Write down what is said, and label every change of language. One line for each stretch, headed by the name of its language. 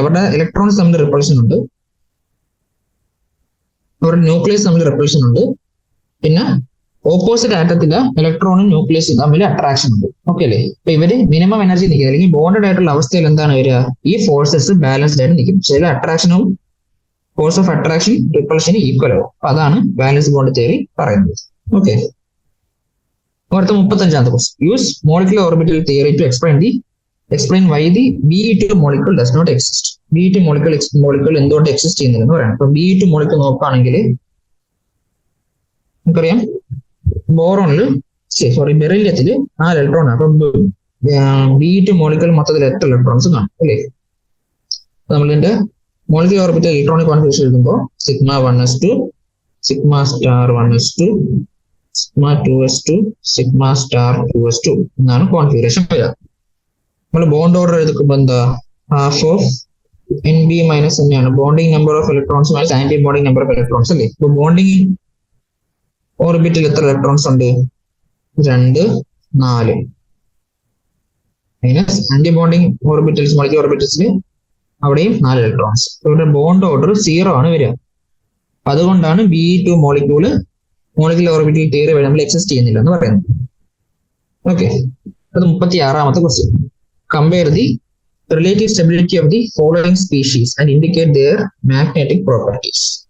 Malayalam: അവരുടെ ഇലക്ട്രോൺസ് തമ്മിൽ റിപ്പൾഷൻ ഉണ്ട്, അവരുടെ ന്യൂക്ലിയസ് തമ്മിൽ റിപ്പൾഷൻ ഉണ്ട്, പിന്നെ ഓപ്പോസിറ്റ് ആറ്റത്തിലെ ഇലക്ട്രോണും ന്യൂക്ലിയസും തമ്മിൽ അട്രാക്ഷൻ ഉണ്ട്. ഓക്കെ അല്ലേ? അപ്പൊ ഇവര് മിനിമം എനർജി നിൽക്കുക അല്ലെങ്കിൽ ബോണ്ടഡ് ആയിട്ടുള്ള അവസ്ഥയിൽ എന്താണ് വരിക? ഈ ഫോഴ്സസ് ബാലൻസ്ഡ് ആയിട്ട് നിൽക്കും. ചില അട്രാക്ഷനും ഫോഴ്സ് ഓഫ് അട്രാക്ഷൻ റിപ്പൾഷന് ഈക്വൽ ആവും. അപ്പൊ അതാണ് വാലൻസ് ബോണ്ട് തിയറി പറയുന്നത്. ഓക്കെ, അടുത്ത 35ാമത്തെ question.
English: Use molecular orbital theory to explain why the Be2 molecule does not exist.
Malayalam: Be2 molecule എന്തുകൊണ്ട് എക്സിസ്റ്റ് ചെയ്യുന്നില്ല എന്ന് പറയാം. അപ്പൊ Be2 molecule നോക്കുകയാണെങ്കിൽ നമുക്കറിയാം ബോറോണില് ബെറിലിയത്തില് 4 ഇലക്ട്രോൺ ആണ്. അപ്പൊ Be2 molecule മൊത്തത്തിൽ എത്ര ഇലക്ട്രോൺസ് കാണും അല്ലേ? നമ്മളിതിന്റെ മോളിക്കുലർ ഓർബിറ്റൽ ഇലക്ട്രോണിക് കോൺഫിഗറേഷൻ എഴുതുമ്പോൾ σ1s2, σ*1s2, σ2s2, σ*2s2 എന്നാണ് കോൺഫിഗറേഷൻ വരിക. നമ്മൾ ബോണ്ട് ഓർഡർ എടുക്കുമ്പോൾ എന്താ? ഹാഫ് ഓഫ് NB മൈനസ് തന്നെയാണ് bonding number of electrons minus anti bonding number of electrons അല്ലേ? ഇപ്പൊ ബോണ്ടിങ് ഓർബിറ്റിൽ എത്ര ഇലക്ട്രോൺസ് ഉണ്ട്? 2, 4 minus anti bonding orbitals molecular ഓർബിറ്റൽസിൽ അവിടെയും 4 ഇലക്ട്രോൺസ്. ഇവിടെ ബോണ്ട് ഓർഡർ 0 ആണ് വരിക. അതുകൊണ്ടാണ് Be2 മോളിക്കുലർ ഓർബിറ്റൽ തിയറി വഴി നമ്മൾ എക്സിസ്റ്റ് ചെയ്യുന്നില്ല എന്ന് പറയുന്നത്. ഓക്കെ, അത് 36ാമത്തെ question.
English: Compare the relative stability of the following species and indicate their magnetic properties.